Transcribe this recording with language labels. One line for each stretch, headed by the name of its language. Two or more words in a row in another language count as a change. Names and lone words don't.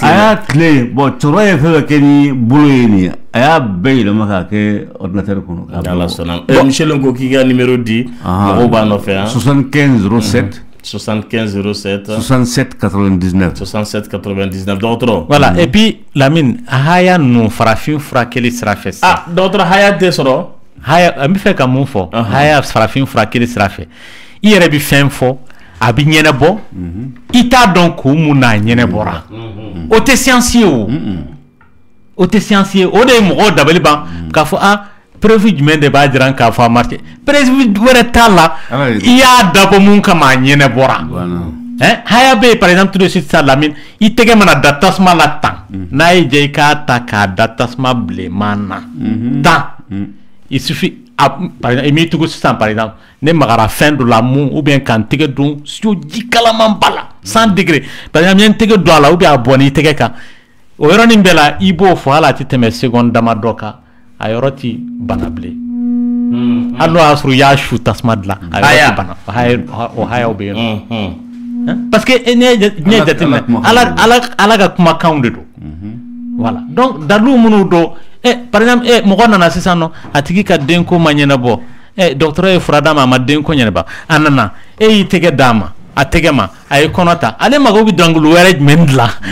Bambara: a y'a tile bon cɛkɔrɔba ye fɛn fɛn kɛ ni bolo ye nin a y'a bɛɛ yɛlɛma k'a kɛ ordinateur kɔnɔ Ala sɔnna Michel ko k'i ka numéro di mɔgɔw b'a nɔfɛ 75 07 75 07 67 99 67 99 dɔgɔtɔrɔ
French: voilà et puis
Bambara: Lamine a haya ninnu farafin furakɛli sira fɛ sisan dɔgɔtɔrɔ haya tɛ sɔrɔ haya an bɛ fɛ ka mun fɔ haya farafin furakɛli sira fɛ i yɛrɛ bɛ fɛn fɔ a bɛ ɲɛnabɔ i t'a dɔn ko mun n'a ɲɛnabɔra o tɛ science ye o o tɛ science ye o de ye mɔgɔw dabali ban k'a fɔ preuve jumɛn de b'a jira k'a fɔ a marché preuve wɛrɛ t'a la i y'a dabɔ mun kama a ɲɛnabɔra haya bɛ yen
French: par exemple tout de suite
Bambara: sa Lamine i tɛgɛ mana da tasuma la tan n'a ye diya i k'a ta k'a da tasuma bilenman na tan
French: il suffit par exemple
Bambara: i m'i tugu sisan
French: par exemple
Bambara: ne magara fɛn dɔ la mun
French: ou bien
Bambara: k'an tɛgɛ don ji kalaman ba la 100
French: degré par exemple
Bambara: n ye n tɛgɛ don a la
French: ou bien
Bambara: a bɔnna i tɛgɛ kan o yɔrɔnin bɛɛ la i b'o fɔ hali a tɛ tɛmɛ seconde damadɔ kan a yɔrɔ ti bana bilen hali n'o y'a sɔrɔ i y'a su tasuma dilan a yɔrɔ ti bana o hayaw bɛ yen nɔ
French: parce que
Bambara: n'i ye jateminɛ ala ka kumakanw de don
French: voilà donc
Bambara: dalilu minnu don
French: par exemple
Bambara: mɔgɔ nana sisan nɔ a tigi ka denko ma ɲɛnabɔ dɔgɔtɔrɔ ye fura d'a ma a ma denko ɲɛnabɔ a nana y'i tɛgɛ d'a ma a tɛgɛ ma a ye kɔnɔ ta ale mago bɛ dɔnkili wɛrɛ jumɛn dilan